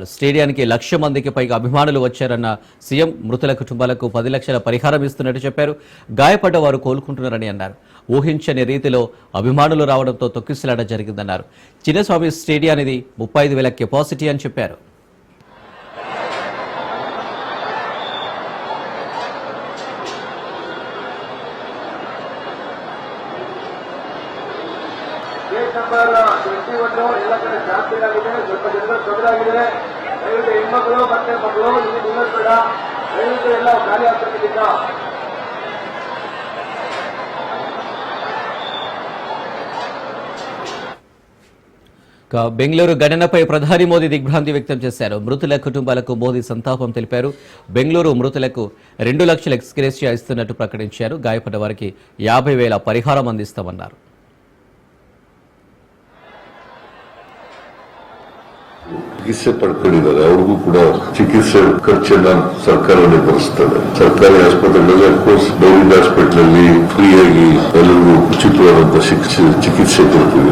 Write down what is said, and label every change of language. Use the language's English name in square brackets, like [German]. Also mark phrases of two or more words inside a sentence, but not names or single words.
[Telugu] స్టేడియానికి 1,00,000 మందికి పైగా అభిమానులు వచ్చారన్న సీఎం. మృతుల కుటుంబాలకు 10 లక్షల పరిహారం ఇస్తున్నట్టు చెప్పారు. గాయపడ్డ వారు కోలుకుంటున్నారని అన్నారు. ఊహించని రీతిలో అభిమానులు రావడంతో తొక్కిసలాట జరిగిందన్నారు. చిన్నస్వామి స్టేడియానిది 35,000 కెపాసిటీ అని చెప్పారు. [Kannada] ನಂಬರ್ 21 ಎಲ್ಲ ಕಡೆ ಜಾಸ್ತಿ ಆಗಿದೆ. ಸ್ವಲ್ಪ ಜನಗಳು ತೊಂದರೆಯಾಗಿದೆ. ದಯವಿಟ್ಟು ಹೆಣ್ಮಕ್ಳು ಮತ್ತೆ ಮಕ್ಕಳು ಇಲ್ಲಿ ನಿಲ್ಲಿಸಬೇಡ. ದಯವಿಟ್ಟು ಎಲ್ಲ ಖಾಲಿ ಆಗ್ತಕ್ಕಿದ್ದ. [Telugu] బెంగళూరు ఘటనపై ప్రధాని మోదీ దిగ్భ్రాంతి వ్యక్తం చేశారు. మృతుల కుటుంబాలకు మోదీ సంతాపం తెలిపారు. బెంగళూరు మృతులకు 2 లక్షల ఎక్స్గ్రేషియా ఇస్తున్నట్టు ప్రకటించారు. గాయపడ్డ వారికి 50,000 పరిహారం అందిస్తామన్నారు. [Kannada] ಚಿಕಿತ್ಸೆ ಪಡ್ಕೊಂಡಿದ್ದಾರೆ. ಅವ್ರಿಗೂ ಕೂಡ ಚಿಕಿತ್ಸೆ ಖರ್ಚನ್ನ ಸರ್ಕಾರನೇ ಭರಿಸ್ತದೆ. ಸರ್ಕಾರಿ ಆಸ್ಪತ್ರೆಗಳಲ್ಲಿ [English] of course government hospital [Kannada] ಅಲ್ಲಿ ಫ್ರೀಯಾಗಿ ಎಲ್ಲರಿಗೂ ಉಚಿತವಾದಂತಹ ಚಿಕಿತ್ಸೆ ಕೊಡ್ತೀವಿ.